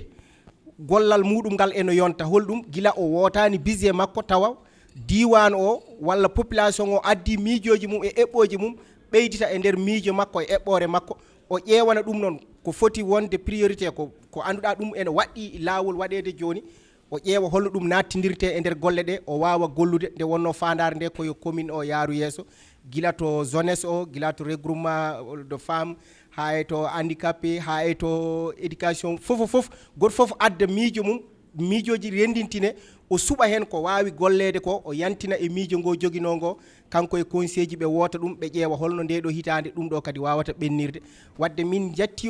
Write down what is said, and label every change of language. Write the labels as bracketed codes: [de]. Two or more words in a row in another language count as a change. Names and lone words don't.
[ff] gollal muɗum ngal eno yonta holɗum gila o wotani budget makko tawa diwan o walla population o addi miijoji mum e eɓɓoji mum ɓeydita e nder miijo makko e eɓɓore makko o ƴewana ɗum noon ko foti wonde priorité ko anduɗa ɗum ene waɗɗi lawol waɗede joni o ƴeewa holno ɗum nattidirte e nder golle ɗe o wawa gollude nde wonno fandare nde koyo commune o yaaru yesso gila to jeunesse o gila to [fr] regroupement de femmes [ff] ha e to handicapé ha e to éducation fof goto foof adda miijo mum miijoji rendintine o suɓa hen ko wawi gollede ko o yantina e miijo ngo joguinogo kanko e conseil ji ɓe woota ɗum ɓe ƴeewa holno nde ɗo hitande ɗum ɗo kadi wawata ɓennirde wadde min jatti